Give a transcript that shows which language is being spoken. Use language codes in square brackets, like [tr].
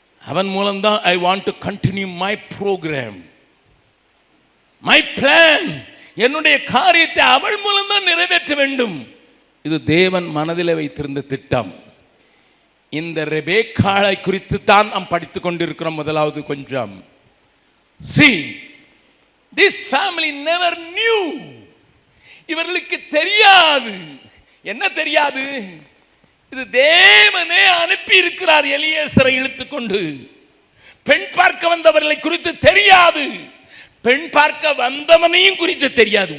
[ta] அவன் மூலம்தான் [en] I want to continue my program, my plan. [ta] என்னுடைய காரியத்தை அவள் மூலம் தான் நிறைவேற்ற வேண்டும். இது தேவன் மனதில் வைத்திருந்த திட்டம். இந்த ரெபேக்காளை குறித்து தான் நாம் படித்துக் கொண்டிருக்கிறோம். முதலாவது கொஞ்சம் [en] see, this family never knew. [ta] இவர்களுக்கு தெரியாது. என்ன தெரியாது? இது தேவனே அனுப்பி இருக்கிறார் எலியேசரை இழுத்துக்கொண்டு. பெண் பார்க்க வந்தவர்களை குறித்து தெரியாது, பெண் பார்க்க வந்தவனையும் குறித்து தெரியாது.